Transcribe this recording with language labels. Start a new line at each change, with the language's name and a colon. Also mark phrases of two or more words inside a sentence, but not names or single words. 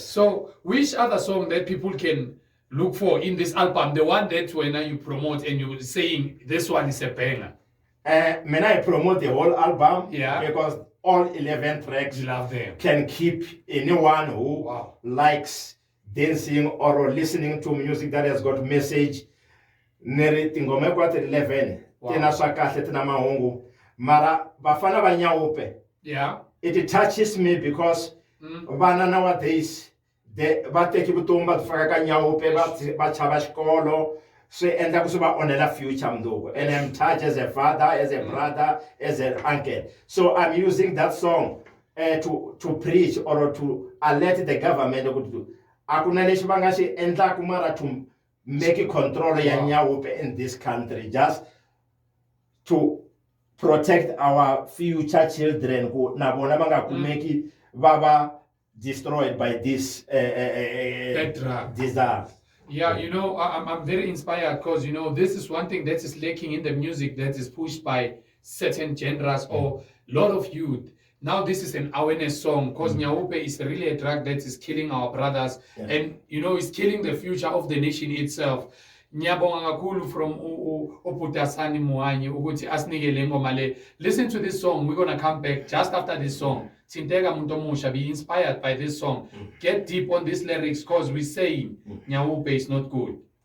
English: So which other song that people can look for in this album, the one that when you promote and you're saying this one is a banger? When I promote the whole album, Yeah. because all 11 tracks You love them. can keep anyone who likes dancing or listening to music that has got message
Tsonga: neri tingoma hinkwato 11 tina swa kahle tina mahungu mara vafana va nyawupe
English: it touches me because
Tsonga: vana nowadays va teki vutomi va faka ka nyawupe va chava xikolo swi endla ku swi va onhela future mundzuku
English: and I'm touched as a father, as a brother, as an uncle. So I'm using that song to preach or to alert the government
Tsonga: a ku na lexi va nga xi endlaku mara
English: to make control
Tsonga: ya nyawupe
English: in this country just to protect our future children
Tsonga: ku na vona va nga kumeki va va
English: destroyed by this disaster. Yeah, you know, I'm very inspired because, you know, this is one thing that is lacking in the music that is pushed by certain genres or a lot of youth. Now this is an awareness song because Nyawupe is really a drug that is killing our brothers and, you know, it's killing the future of the nation itself.
Zulu: Nyabonga kakhulu from Boti Hasani Muhanyi ukuthi asinikele ingoma le.
English: Listen to this song. We're going to come back just after this song. Sinteka muntu omusha, be inspired by this song. Get deep on these lyrics because we say Nyawupe is not good.